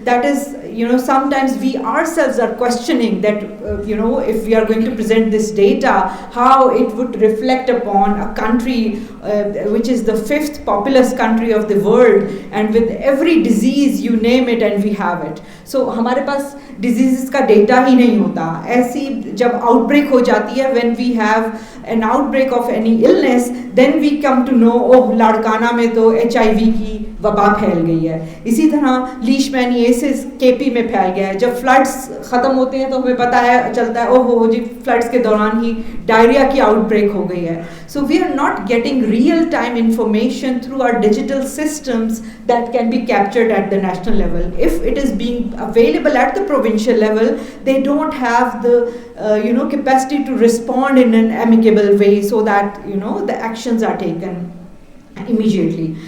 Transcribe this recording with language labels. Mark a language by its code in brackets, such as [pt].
[en] That is, sometimes we ourselves are questioning that if we are going to present this data, how it would reflect upon a country which is the 5th populous country of the world, and with every disease you name it and we have it. [ur] So ہمارے پاس diseases کا data ہی نہیں ہوتا. ایسی جب out break ہو جاتی ہے, [en] when we have an outbreak of any illness, then we come to know, [ur] Larkana میں تو HIV کی وبا پھیل گئی ہے. اسی طرح لیشمینیاسس KP میں پھیل گیا ہے. جب فلڈس ختم ہوتے ہیں تو ہمیں پتہ ہے چلتا ہے جی فلڈس کے دوران ہی ڈائریا کی آؤٹ بریک ہو گئی ہے. [en] So we are not getting real time information through our digital systems that can be captured at the national level. If it is being available at the provincial level, they don't have the capacity to respond in an amicable way, so that the actions are taken immediately.